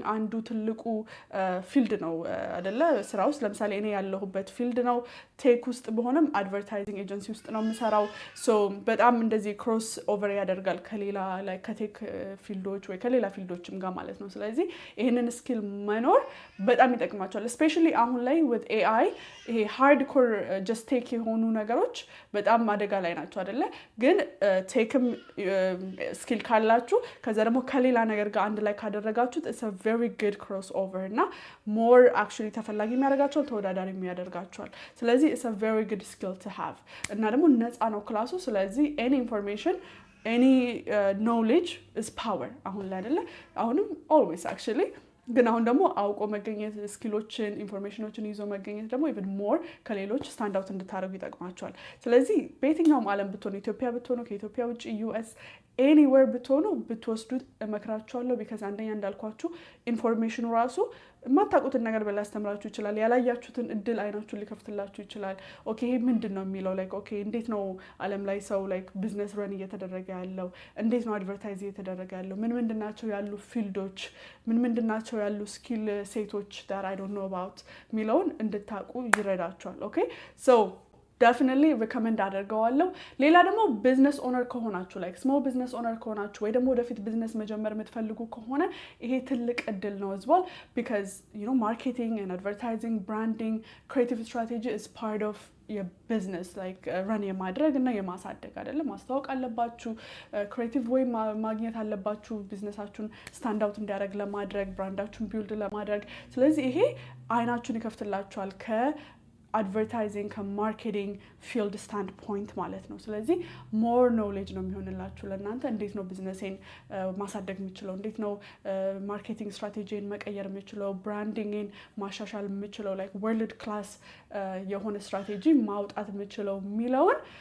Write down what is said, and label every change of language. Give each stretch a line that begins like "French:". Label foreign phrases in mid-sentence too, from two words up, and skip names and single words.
Amharic: አንዱ ትልቁ ፊልድ ነው አይደለ ስራ ውስጥ ለምሳሌ እኔ ያለሁበት ፊልድ ነው ቴክ ውስጥ በሆነም
English: advertising agency
Amharic: ውስጥ ነው የምሰራው ሶ በጣም እንደዚህ
English: cross over
Amharic: ያደርጋል ከሌላ ላይክ ከቴክ ፊልዶች ወይ ከሌላ ፊልዶችም ጋር ማለት ነው ስለዚህ ይሄንን ስኪል መኖር በጣም ይጠቅማቸዋል especially አሁን ላይ
English: with AI
Amharic: ይሄ ሃርድኮር just ቴክ የሆኑ ነገሮች በጣም አደጋ ላይ ናቸው አይደለ ግን ቴክም ስኪል ካላችሁ ከዛ ደግሞ ከሌላ ነገር ጋር አንድ ላይ ካደረጋችሁት
English: it's a very good crossover
Amharic: እና
English: more actually
Amharic: ተፈላጊ የሚያደርጋቸዋል ተወዳዳሪ የሚያደርጋቸዋል ስለዚህ
English: it's a very good skill to have
Amharic: እና ደግሞ ነፃ ነው ክላሱ ስለዚህ
English: any information any knowledge is power
Amharic: አሁን ላይ አይደለ አሁንም
English: always actually
Amharic: ግን አሁን ደግሞ አውቆ መገኘት ስኪሎችን ኢንፎርሜሽኖችን ይዞ መገኘት ደግሞ
English: even more
Amharic: ከሌሎች
English: stand out
Amharic: እንድታደርጉ ይጠቅማቸዋል ስለዚህ በየትኛውም ዓለም ብትሆኑ ኢትዮጵያ ብትሆኑ ከኢትዮጵያ ውጭ ዩኤስ ኤኒዌር ብትሆኑ ብትወስዱት እመክራችኋለሁ ቢካዝ አንደኛ እንዳልኳችሁ ኢንፎርሜሽኑ ራሱ የማታውቁትን ነገር ሊያስተምራችሁ ይችላል ያላያችሁትን እድል አይናችሁን ሊከፍትላችሁ ይችላል ኦኬ ይሄ ምንድን ነው የሚለው ላይክ ኦኬ እንዴት ነው ዓለም ላይ ሰው ላይክ
English: business run
Amharic: እየተደረገ ያለው እንዴት ነው አድቨርታይዝ እየተደረገ ያለው ምን ናቸው ያሉ ፊልዶች ምን ናቸው ያሉ
English: skill sets that I don't know about
Amharic: የሚለውን እንድታውቁ ይረዳችኋል
English: okay so definitely
Amharic: recommend አደርገዋለሁ ሌላ ደግሞ ቢዝነስ ኦነር ከሆናችሁ
English: like small business owner
Amharic: ከሆናችሁ ወይ ደግሞ ወደፊት ቢዝነስ መጀመር የምትፈልጉ ከሆነ ይሄ ትልቅ እድል ነው
English: as well because you know marketing and advertising branding creative strategy is part of your business like run
Amharic: የማድረግ እና የማሳደግ አይደለም ማስተዋወቅ አለባችሁ
English: creative way
Amharic: ማግኘት አለባችሁ ቢዝነሳችሁን ስታንድ አውት እንዲያደርግ ለማድረግ ብራንዳችሁን ቢልድ ለማድረግ ስለዚህ ይሄ አይናችሁን ይከፍትላችኋል advertising ከማርኬቲንግ
English: field standpoint
Amharic: ማለት ነው ስለዚህ
English: more knowledge
Amharic: ነው የሚሆንላችሁ ለእናንተ እንዴት ነው ቢዝነሴን ማሳደግ የምችለው እንዴት ነው ማርኬቲንግ ስትራቴጂን መቀየር የምችለው ብራንዲንግን ማሻሻል የምችለው
English: like world class
Amharic: የሆነ ስትራቴጂ ማውጣት የምችለው የሚለውን